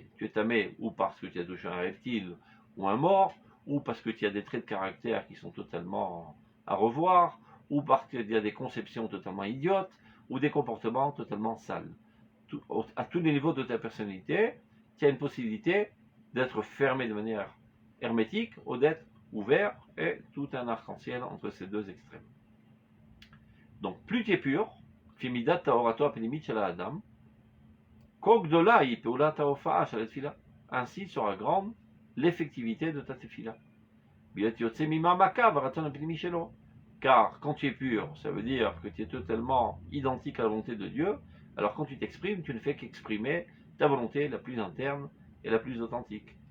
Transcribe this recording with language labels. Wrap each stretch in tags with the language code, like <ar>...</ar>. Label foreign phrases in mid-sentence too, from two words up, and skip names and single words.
<fr>Tu es tamé ou parce que tu as touché un reptile ou un mort, ou parce que tu as des traits de caractère qui sont totalement à revoir, ou parce qu'il y a des conceptions totalement idiotes, ou des comportements totalement sales. À tous les niveaux de ta personnalité, tu as une possibilité d'être fermé de manière hermétique ou d'être ouvert, et tout un arc-en-ciel entre ces deux extrêmes. Donc plus tu es pur,</fr> <he>כפי מידת טהרתו הפנימית של אדם, כך גדולה היא פעולת השפעה של תפילה,</he> <fr>ainsi sera grande l'effectivité de ta tefila. Car quand tu es pur, ça veut dire que tu es totalement identique à la volonté de Dieu. Alors quand tu t'exprimes, tu ne fais qu'exprimer ta volonté la plus interne et la plus authentique.</fr>